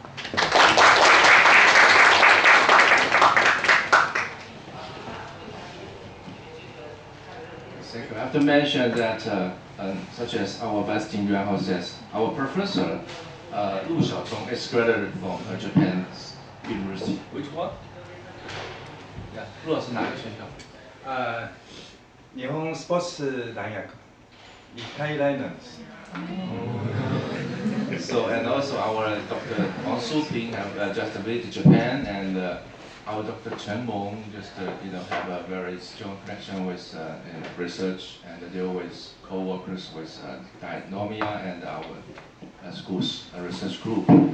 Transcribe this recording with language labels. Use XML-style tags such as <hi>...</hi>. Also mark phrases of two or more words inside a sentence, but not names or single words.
<en>I have to mention that, such as our Vice Dean Yuan Hao says, our professor Lu Xiaochong is graduated from Japan's University. Which one? Yeah.</en> <zh>陆老师哪个学校？</zh> <ja>日本スポーツ大学。日体大なんです。</ja> <en>So, and also our Dr. Wang Shuping have just visited Japan, and our Dr. Chen Meng just have a very strong connection with research, and they always co-workers with Nomiya and our school's research group.</en>